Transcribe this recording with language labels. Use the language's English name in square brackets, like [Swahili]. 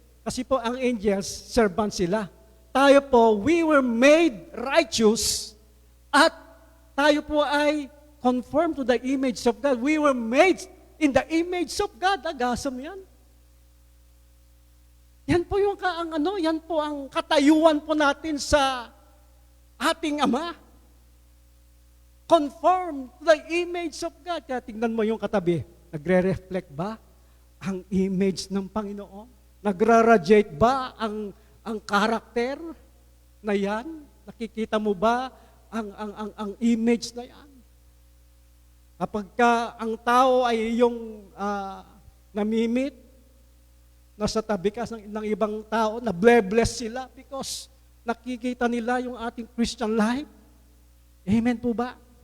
[Filipino] Kasi po ang angels, servant sila. Tayo po, [English] we were made righteous [Filipino] at tayo po ay [English] conformed to the image of God. We were made in the image of God. Agasam yan. [Filipino] Yan po yung yan po ang katayuan po natin sa ating Ama. [English] Conform to the image of God. [Filipino] Kaya tingnan mo yung katabi. Nagre-reflect ba ang image ng Panginoon? Nagra-radiate ba ang karakter na yan? Nakikita mo ba ang image na yan? Kapag ang tao ay yung namimit, nasa tabi ka ng ibang tao, na bless sila because nakikita nila yung ating Christian life. Amen po ba?